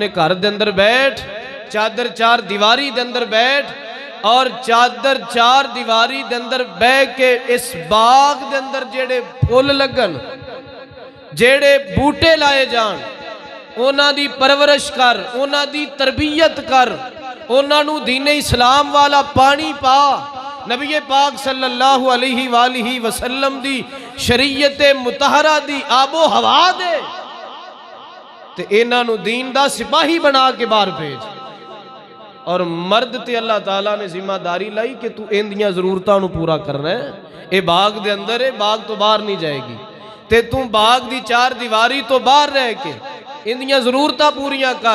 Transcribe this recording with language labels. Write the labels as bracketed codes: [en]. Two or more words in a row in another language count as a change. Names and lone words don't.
[pa] گھر دے اندر بیٹھ، چادر چار دیواری دے اندر بیٹھ اور چادر چار دیواری دے اندر بہہ کے اس باغ دے اندر جیہڑے پھل لگن، جیہڑے بوٹے لائے جان، اوہناں دی پرورش کر، اوہناں دی تربیت کر، اوہناں نوں دینِ اسلام والا پانی پا، نبی پاک [ar] صلى الله عليه وآله وسلم [pa] دی شریعت مطہرہ دی آب و ہوا دے، تے ایہناں نوں دین دا سپاہی بنا کے باہر بھیج. اور مرد تے اللہ تعالیٰ نے ذمہ داری لائی کہ تو ایندیاں ضرورتاں نوں پورا کرنا ہے. یہ باغ دے اندر ہے، باغ توں باہر نہیں جائے گی، تے تو باغ دی چار دیواری توں باہر رہ کے ایندیاں ضرورتاں پوریاں کر.